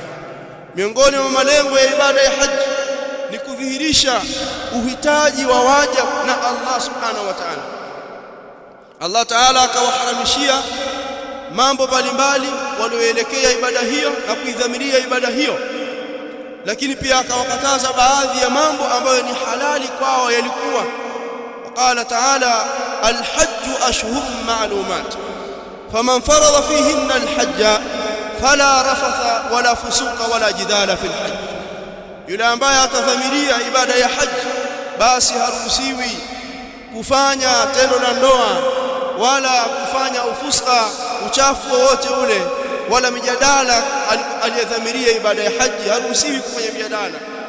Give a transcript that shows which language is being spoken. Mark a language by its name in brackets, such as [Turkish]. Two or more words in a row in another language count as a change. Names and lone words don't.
[Swahili] Miongoni mwa malengo ya ibada ya haji ni kudhihirisha uhitaji wa waja na Allah [Arabic] سبحانه وتعالى. [Swahili] Allah Ta'ala akawaharamishia mambo mbalimbali walioelekea ibada hiyo na kuidhamiria ibada hiyo, lakini pia akawakataza baadhi ya mambo ambayo ni halali kwao yalikuwa. [Arabic] قال تعالى الحج أشهر معلومات فمن فرض فيهن الحج فلا رفث ولا فسوق ولا جدال في الحج. [Swahili] yule ambaye atadhamiria ibada ya haji basi haruhusiwi kufanya tendo la ndoa wala kufanya ufuska, uchafu wowote ule, wala mijadala. Aliyedhamiria ibada ya haji haruhusiwi kufanya mijadala.